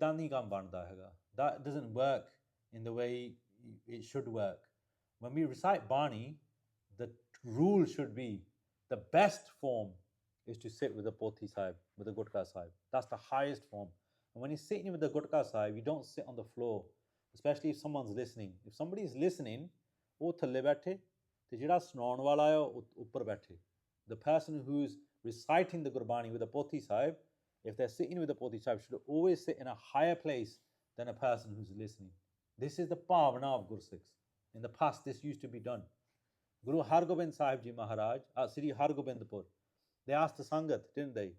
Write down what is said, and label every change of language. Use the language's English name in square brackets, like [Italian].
[English] That doesn't work in the way it should work. When we recite Bani, the rule should be the best form is to sit with the Poti Sahib, with the Gutka Sahib. That's the highest form. And when you're sitting with the Gutka Sahib, you don't sit on the floor, especially if someone's listening. If somebody's listening, [Punjabi] ਉਹ ਥੱਲੇ ਬੈਠੇ ਤੇ ਜਿਹੜਾ ਸੁਣਾਉਣ ਵਾਲਾ ਹੈ ਉਹ ਉੱਪਰ ਬੈਠੇ. [English] The person who's reciting the Gurbani with the Poti Sahib, if they're sitting with the Poti Sahib, should always sit in a higher place than a person who's listening. This is the Pavana of Gursikhs. In the past, this used to be done. Guru Hargobind Sahib Ji Maharaj at Sri Hargobindpur, they asked the Sangat, didn't they?